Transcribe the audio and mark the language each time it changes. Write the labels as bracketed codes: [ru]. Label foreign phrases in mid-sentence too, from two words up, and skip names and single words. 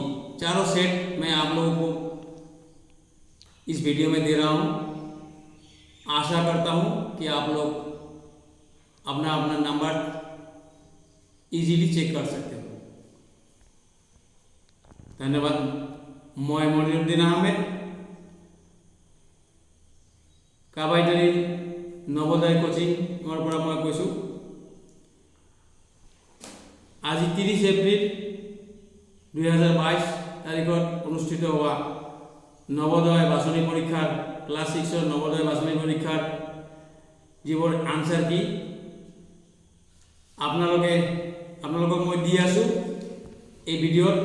[hi] चारों सेट मैं आप लोगों को इस वीडियो में दे रहा हूँ। आशा करता हूँ कि आप लोग अपना अपना नंबर इजीली चेक कर सकते हो। धन्यवाद। मैं मनिरुद्दीन आहमेद [as] কাবাইটাৰী নৱোদয় কোচিঙৰ পৰা মই কৈছোঁ। আজি 30 এপ্ৰিল 2022 তাৰিখত অনুষ্ঠিত হোৱা নৱোদয় বাছনি পৰীক্ষাৰ ক্লাছ 6ৰ নৱোদয় বাছনি পৰীক্ষাৰ যিবোৰ [en] answer key [as] আপোনালোকক মই দি আছোঁ এই ভিডিঅ'ত।